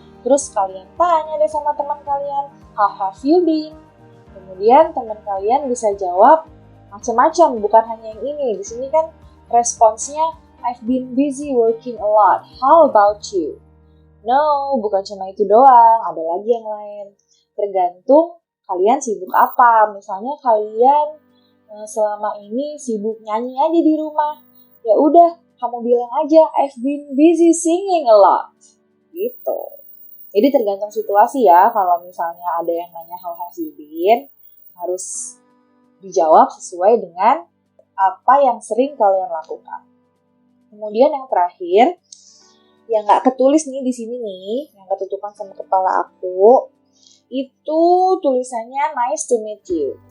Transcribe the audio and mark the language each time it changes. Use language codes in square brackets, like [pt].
[id] Terus kalian tanya deh sama teman kalian, [en] how have you been? [id] Kemudian teman kalian bisa jawab macam-macam, bukan hanya yang ini. Di sini kan responsnya, [en] I've been busy working a lot. How about you? No, [id] bukan cuma itu doang, ada lagi yang lain. Tergantung kalian sibuk apa. Misalnya kalian selama ini sibuk nyanyi aja di rumah. Ya udah, kamu bilang aja [en] I've been busy singing a lot. [id] Gitu. Jadi tergantung situasi ya. Kalau misalnya ada yang nanya [en] how have you been, [id] harus dijawab sesuai dengan apa yang sering kalian lakukan. Kemudian yang terakhir, yang nggak ketulis nih di sini nih, yang ketutupan sama kepala aku, itu tulisannya [en] nice to meet you.